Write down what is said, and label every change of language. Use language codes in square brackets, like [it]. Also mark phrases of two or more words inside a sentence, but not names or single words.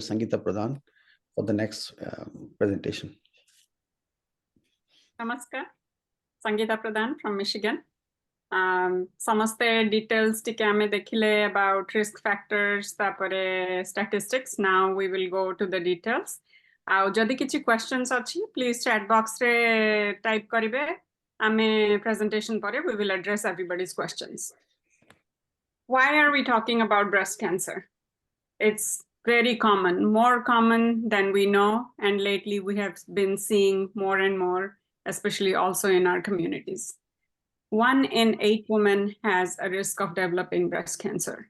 [en] Sangeeta Pradhan, for the next presentation. Namaskar, Sangeeta Pradhan from Michigan. [or] ସମସ୍ତେ details ଟିକେ ଆମେ ଦେଖିଲେ [en] about risk factors, [or] tapare statistics. [en] Now we will go to the details. [or] ଆଉ ଯଦି କିଛି questions ଅଛି, [en] please chat box [or] ରେ type କରିବେ. ଆମେ presentation ପରେ [en] we will address everybody's questions. Why are we talking about breast cancer? It's very common, more common than we know, and lately we have been seeing more and more, especially also in our communities. 1 in 8 women has a risk of developing breast cancer.